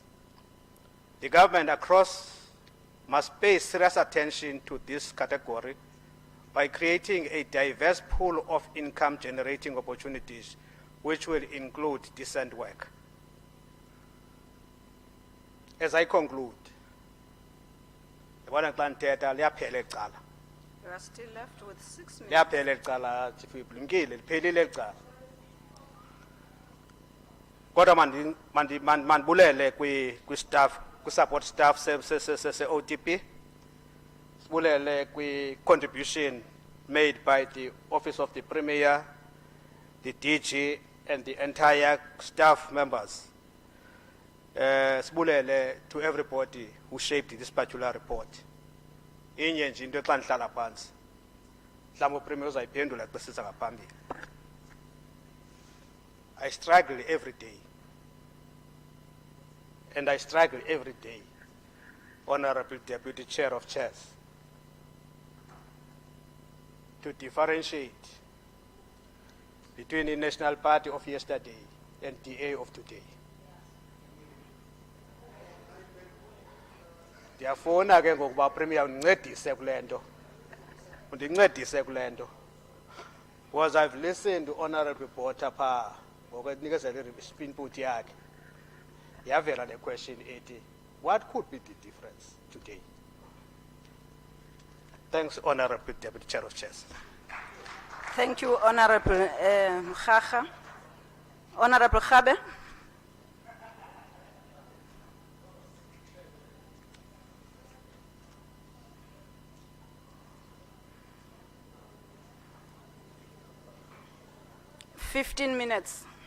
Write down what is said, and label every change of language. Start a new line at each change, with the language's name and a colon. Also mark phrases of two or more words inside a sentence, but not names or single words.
English: The government across must pay serious attention to this category by creating a diverse pool of income-generating opportunities, which will include decent work. As I conclude, You are still left with 6 minutes.
Xhosa: liyaphela licala Chief Whip, limkile liphelile licala. Kodwa mandibulele kwi-staff, kwi-
English: support staff
Xhosa: se-OTP.
English: Sibulele kwi-contribution made by the Office of the Premier, the DG, and the entire staff members. Sibulele to everybody who shaped this particular report.
Xhosa: Inye nje into xa nihlala phansi. Mhlawumbe uPremier uzayiphendula xa sisiza ngaphambili.
English: I struggle every day. And I struggle every day, Honorable Deputy Chair of Chairs, to differentiate between the National Party of yesterday and DA of today.
Xhosa: Ndiyafuna ke ngokuba Premier undincedise kule nto. Undincedise kule nto.
English: Because I've listened to Honorable Botha
Xhosa: phaa ngokwenikezela input yakhe.
English: Yavela the question 80, what could be the difference today? Thanks, Honorable Deputy Chair of Chairs. Thank you, Honorable Mkhaga. Honorable Khabe. $15 minutes.